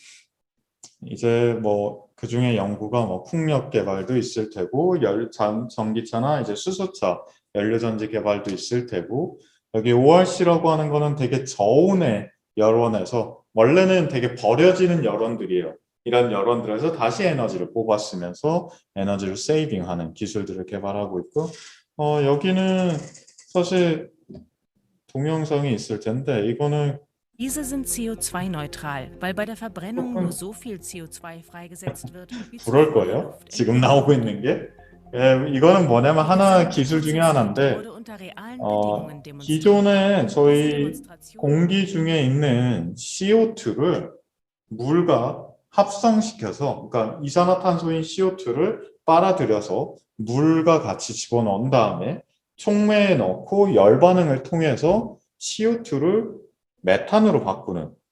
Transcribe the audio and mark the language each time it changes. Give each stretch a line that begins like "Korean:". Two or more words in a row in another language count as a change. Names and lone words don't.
Korean: 이제 뭐 그중에 연구가 뭐 풍력 개발도 있을 테고 전기차나 이제 수소차 연료전지 개발도 있을 테고, 여기 ORC라고 하는 거는 되게 저온의 열원에서 원래는 되게 버려지는 열원들이에요. 이런 열원들에서 다시 에너지를 뽑아 쓰면서 에너지를 세이빙하는 기술들을 개발하고 있고, 여기는 사실 동영상이 있을 텐데 이거는
German: Diese sind CO2-neutral, weil bei der Verbrennung
Korean: 조금
German: nur so viel CO2 freigesetzt wird, wie
Korean: 부러울
German: zuvor in der
Korean: 거예요.
German: Luft
Korean: 지금
German: enthalten
Korean: 나오고
German: wurde.
Korean: 있는 게. 이거는 뭐냐면
German: Die
Korean: 하나
German: gesamte
Korean: 기술 중에
German: Prozess
Korean: 하나인데,
German: wurde unter realen Bedingungen demonstriert.
Korean: 기존에
German: Diese
Korean: 저희
German: Demonstration
Korean: 공기 중에 있는 CO2를 물과 합성시켜서, 그러니까 이산화탄소인 CO2를 빨아들여서 물과 같이 집어넣은 다음에 촉매에 넣고 열 반응을 통해서 CO2를 메탄으로 바꾸는,